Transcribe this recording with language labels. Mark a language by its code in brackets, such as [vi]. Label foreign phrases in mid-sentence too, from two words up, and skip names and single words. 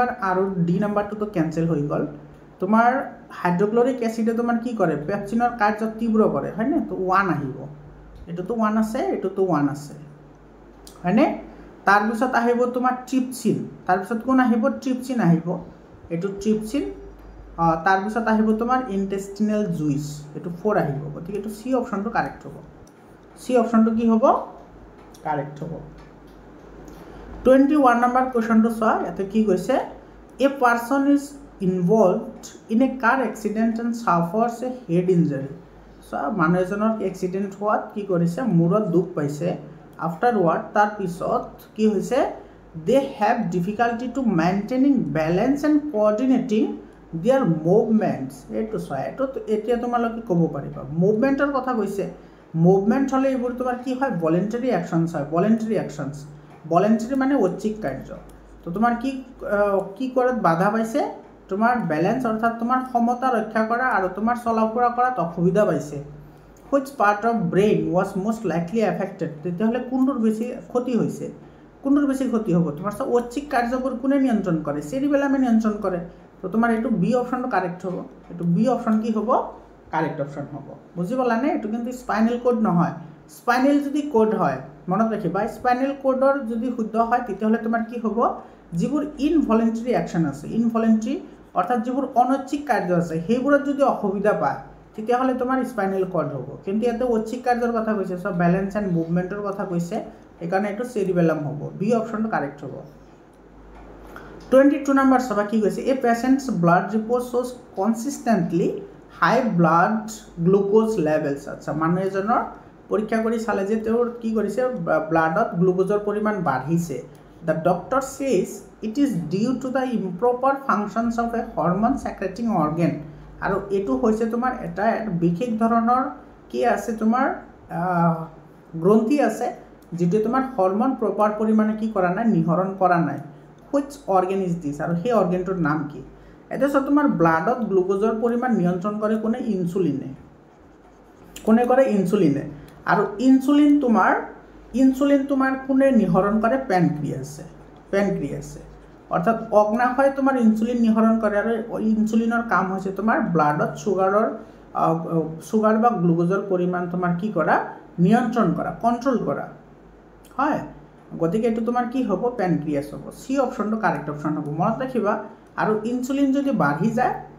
[as] আৰু ডি নম্বৰটো তো ক্যান্সেল হৈ গল তোমাৰ হাইড্ৰক্লৰিক এসিডে তোমাৰ কি কৰে পেপচিনৰ কাৰ্য তীব্ৰ কৰে হয় না তো 1 আহিব এটো তো 1 আছে এটো তো 1 আছে হয় না তাৰ পিছত আহিব তোমাৰ ট্ৰিপচিন তাৰ পিছত কোন আহিব ট্ৰিপচিন আহিব এটো ট্ৰিপচিন তাৰ পিছত আহিব তোমাৰ [en] intestinal juice [as] এটো 4 আহিব গতিকে এটো সি অপশনটো কারেক্ট হ'ব সি অপশনটো কি হ'ব কারেক্ট হ'ব 21 নম্বৰ কোৱেশ্চনটো চোৱা এতে কি কৈছে [en] a person is involved in a car accident and suffers a head injury so [as] মানুহ এজনৰ এক্সিডেন্ট হোৱাত কি কৰিছে মূৰত দুখ পাইছে afterward তাৰ পিছত কি হৈছে [en] they have difficulty to maintaining balance and coordinating their movements [as] এটো সয় এটো এতিয়া তোমালোকে ক'ব পাৰিবা মুভমেন্টৰ কথা কৈছে মুভমেন্ট হলে এইবোৰ তোমাৰ কি হয় [en] voluntary actions [as] হয় ভলান্টাৰী মানে ঐচ্ছিক কাৰ্য তো তোমাৰ কি কৰাত বাধা পাইছে তোমার ব্যালেন্স অর্থাৎ তোমার ক্ষমতা রক্ষা করা আর তোমার চলাফুরা করাত অসুবিধা পাইছে [en] which part of brain was most likely affected [as] তেতিয়াহলে কোনটোৰ বেছি ক্ষতি হৈছে কোনটোৰ বেছি ক্ষতি হ'ব তোমাৰ ঐচ্ছিক কাৰ্যবোৰ কোনে নিয়ন্ত্ৰণ কৰে সেৰিবেলামে নিয়ন্ত্ৰণ কৰে তো তোমাৰ এটো বি অপশনটো কারেক্ট হ'ব এটো বি অপশন কি হ'ব কারেক্ট অপশন হ'ব বুজি পালানে এটো কিন্তু [en] spinal code [as] নহয় স্পাইনাল যদি কোড হয় মনত ৰাখিবা স্পাইনাল কোডৰ যদি শুদ্ধ হয় তেতিয়াহলে তোমাৰ কি হ'ব যিবোৰ [en] involuntary action [as] আছে ইনভলান্টাৰী অর্থাৎ যেবোৰ অনৈচ্ছিক কাৰ্য আছে সেইবোৰত যদি অসুবিধা পায় তেতিয়াহলে তোমাৰ [en] spinal cord [as] হ'ব কিন্তু এতে ঐচ্ছিক কাৰ্যৰ কথা কৈছে সব ব্যালেন্স এন্ড মুভমেন্টৰ কথা কৈছে এখানে এটো সেৰিবেলাম হ'ব বি অপশনটো কারেক্ট হ'ব 22 নম্বৰ সবা কি কৈছে [en] a patient's blood report shows consistently high blood glucose levels [as] আচ্ছা মানুহ এজনৰ পৰীক্ষা কৰি চালে যে তেওঁৰ কি কৰিছে ব্লাডত গ্লুকোজৰ পৰিমাণ বাঢ়িছে [en] The doctor says it is due to the improper functions of a hormone secreting organ. [as] আৰু এটো হৈছে তোমাৰ এটা বিশেষ ধৰণৰ কি আছে তোমাৰ গ্ৰন্থি আছে যেটো তোমাৰ হৰমন প্ৰপাৰ পৰিমাণে কি কৰা নাই নিহৰণ কৰা নাই [en] which organ is this [as] আৰু সেই অৰ্গানটোৰ নাম কি এটা তোমাৰ ব্লাডত গ্লুকোজৰ পৰিমাণ নিয়ন্ত্ৰণ কৰে কোনে কোনে কৰে ইনসুলিনে আৰু ইনসুলিন তোমাৰ কোনে নিহৰণ কৰে প্যানক্রিয়াসে অর্থাৎ অগ্নাশয় তোমাৰ ইনসুলিন নিহৰণ কৰে আৰু ইনসুলিনৰ কাম হৈছে তোমাৰ ব্লাডত সুগাৰ বা গ্লুকোজৰ পৰিমাণ তোমাৰ কি কৰা নিয়ন্ত্ৰণ কৰা কন্ট্ৰোল কৰা হয় গতিকে এটো তোমাৰ কি হ'ব প্যানক্রিয়াস হ'ব সি অপশনটো কারেক্ট অপশন হ'ব মনত ৰাখিবা আৰু ইনসুলিন যদি বাঢ়ি যায়